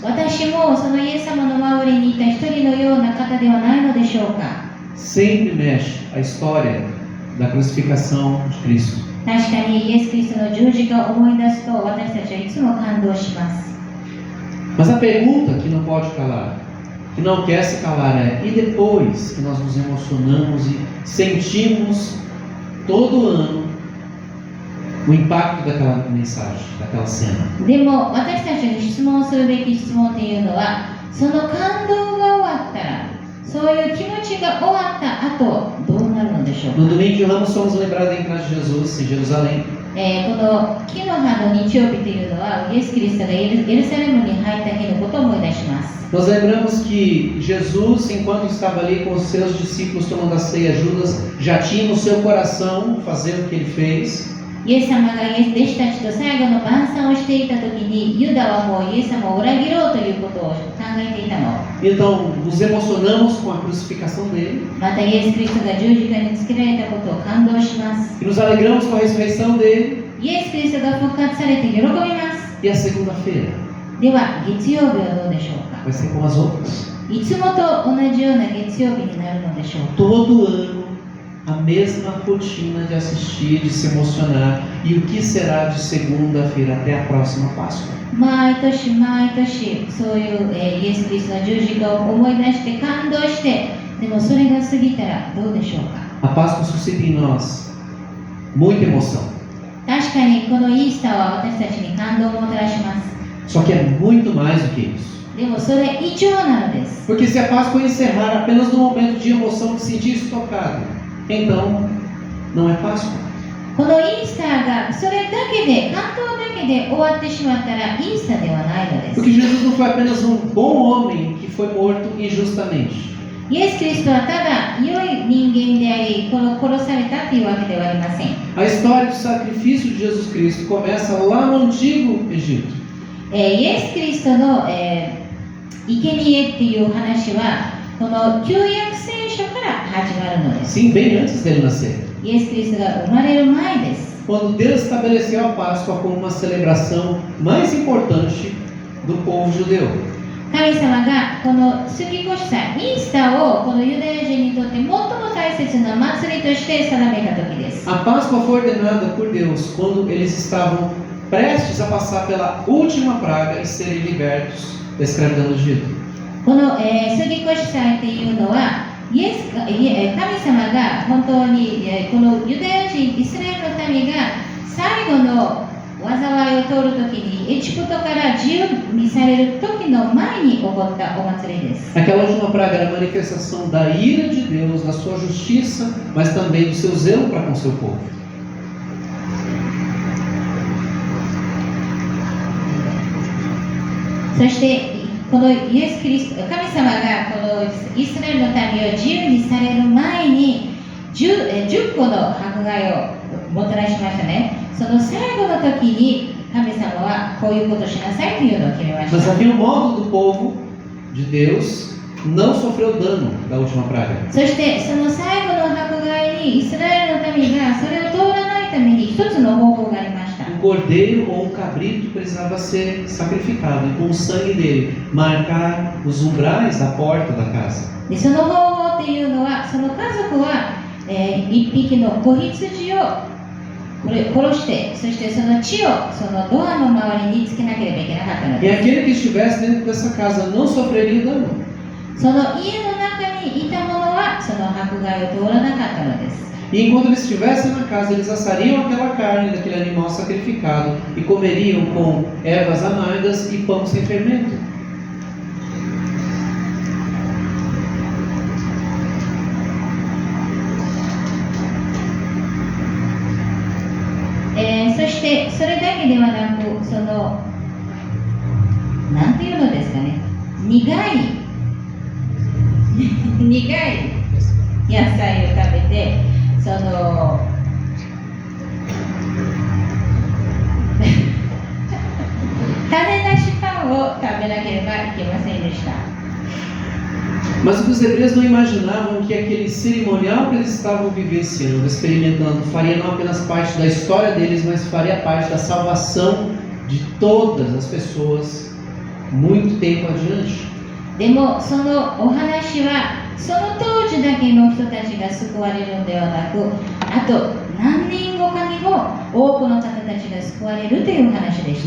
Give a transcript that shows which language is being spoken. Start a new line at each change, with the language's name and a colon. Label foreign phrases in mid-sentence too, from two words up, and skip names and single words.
Japanese: 私もそのイエス様の周りにいた一人のような方ではないのでしょうか。
Portuguese: Sempre mexe a história da crucificação de Cristo.
Japanese: 確かにイエス・キリストの十字架を思い出すと、私たちはいつも感動します。
Portuguese: Mas a pergunta que não pode calar, que não quer se calar é: e depois que nós nos emocionamos e sentimos todo ano o impacto daquela mensagem, daquela cena?
Japanese: でも私たちに質問するべき質問というのは、その感動が終わったら、そういう気持ちが終わった後、どうなるのでしょうか。
Portuguese: No domingo de Ramos somos lembrados da entrada de Jesus em Jerusalém.
Japanese: この木の葉の日曜日というのは、イエス・キリストがエルサレムに入った日のことを思い出します。
Portuguese: Nós lembramos que Jesus, enquanto estava ali com os seus discípulos tomando a ceia, Judas já tinha no seu coração fazer o que ele fez.
Japanese: イエス様が弟子たちと最後の晩餐をしていたときに、ユダはもうイエス様を裏切ろうということを考えていたの。
Portuguese: Então, nos emocionamos com a crucificação dele
Japanese: またイエス・キリストが十字架につけられたことを感動します。
Portuguese: e nos alegramos com a ressurreição dele.
Japanese: イエス・キリストが復活されて喜びます。
Portuguese: E a segunda-feira
Japanese: では、月曜日はどうでしょうか。
Portuguese: vai ser como as outras.
Japanese: いつもと同じような月曜日になるのでしょうか。
Portuguese: Todo ano a mesma rotina de assistir, de se emocionar. E o que será de segunda-feira até a próxima Páscoa?
Japanese: 毎年毎年そういう、イエス・キリストの十字架を思い出して感動して、でもそれが過ぎたらどうでしょうか。
Portuguese: A Páscoa suscita em nós muita emoção.
Japanese: 確かにこのイースターは私たちに感動をもたらします。
Portuguese: Só que é muito mais do que isso.
Japanese: でもそれ以上なのです。
Portuguese: Porque se a Páscoa encerrar apenas no momento de emoção, de sentir-se tocado, então não é Páscoa.
Japanese: このイースターがそれだけで、感動だけで終わってしまったらイースターではないのです。
Portuguese: Porque Jesus não foi apenas um bom homem que foi morto injustamente.
Japanese: イエス・キリストはただ良い人間であり、殺されたというわけではありません。
Portuguese: A história do sacrifício de Jesus Cristo começa lá no Antigo Egito.
Japanese: イエス・キリストの、生贄っていう話はこの旧約聖書から始まるのです。
Portuguese: Sim, bem antes dele nascer.
Japanese: イエス・キリストが生まれる前です。
Portuguese: Quando Deus estabeleceu a Páscoa como uma celebração mais importante do povo judeu.
Japanese: 神様がこの杉越祭、イースターをこのユダヤ人にとって最も大切な祭りとして定めた時です。
Portuguese: A Páscoa foi ordenada por Deus quando eles estavam prestes a passar pela última praga e serem libertos da escravidão do Egito.
Japanese: この、杉越祭っていうのは神様が本当に、このユダヤ人イスラエルの民が最後の災いを通るときにエジプトから自由にされる時の前に起こったお祭りです。
Portuguese: Aquela última praga era a manifestação da ira de Deus, da sua justiça, mas também do seu zelo para com seu povo.
Japanese: そしてこのイエス・キリスト、神様がこのイスラエルの民を自由にされる前に 10個の迫害をもたらしましたね。その最後の時に神様はこういうことをしなさいというのを決めました。
Portuguese: Mas havia um modo do povo de Deus não sofreu dano da última praga.
Japanese: そしてその最後の迫害にイスラエルの民がそれを通らないために一つの方法がありました。
Portuguese: Um cordeiro ou um cabrito precisava ser sacrificado e com o sangue dele marcar os umbrais da porta da casa.
Japanese: でその方法っていうのは、その家族は、一匹の子羊を殺して、そしてその血をそのドアの周りにつけなければいけなかったの
Portuguese: E
Japanese: です。
Portuguese: aquele que estivesse dentro dessa casa não sofreria dano.
Japanese: その家の中にいた者はその迫害を通らなかったのです。
Portuguese: E enquanto eles estivessem na casa, eles assariam aquela carne daquele animal sacrificado e comeriam com ervas amargas e pão sem fermento.
Japanese: そしてそれだけではなく、そのなんていうのですかね、苦い野菜を食べて、その種なしパンを食べなければいけませんでした。
Portuguese: Mas os hebreus não imaginavam que aquele cerimonial que eles estavam vivenciando, experimentando, faria não apenas parte da história deles, mas faria parte da salvação de todas as pessoas muito tempo adiante.
Japanese: でもそのお話はその当時だけの人たちが救われるのではなく、あと何年後かにも多くの方たちが救われるという話でし